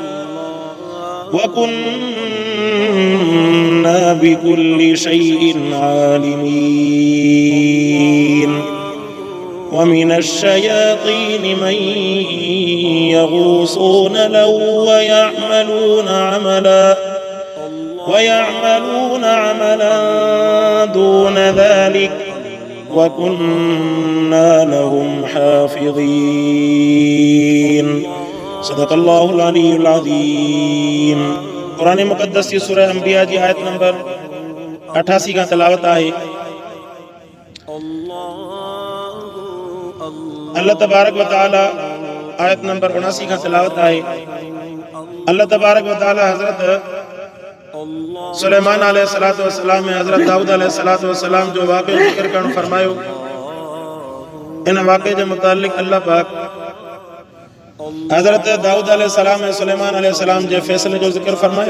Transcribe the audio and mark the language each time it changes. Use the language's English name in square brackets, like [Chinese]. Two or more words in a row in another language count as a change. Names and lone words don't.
[Arabic] وكنا بكل شيء عالمين ومن الشياطين من يغوصون له ويعملون عملا دون ذلك وكنا لهم حافظين صدق الله العلي العظيم قرآن [Sindhi] मुक़द्दस की सूरह अंबिया जी आयत नंबर 88 का तिलावत आहे। [Arabic] الله تبارك وتعالى [Sindhi] आयत नंबर 79 का तिलावत आहे। [Arabic] الله تبارك وتعالى [Sindhi] हजरत सुलेमान [Arabic] عليه الصلاة والسلام [Sindhi] में हजरत दाऊद [Arabic] عليه الصلاة والسلام [Sindhi] जो वाक़या ज़िक्र करण फरमायो, इन वाक़े जे मुतालिक अल्लाह पाक हजरत दाऊद अलैहिस्सलाम ऐं सुलेमान अलैहिस्सलाम जे फ़ैसिले जो ज़िक्र फरमायो।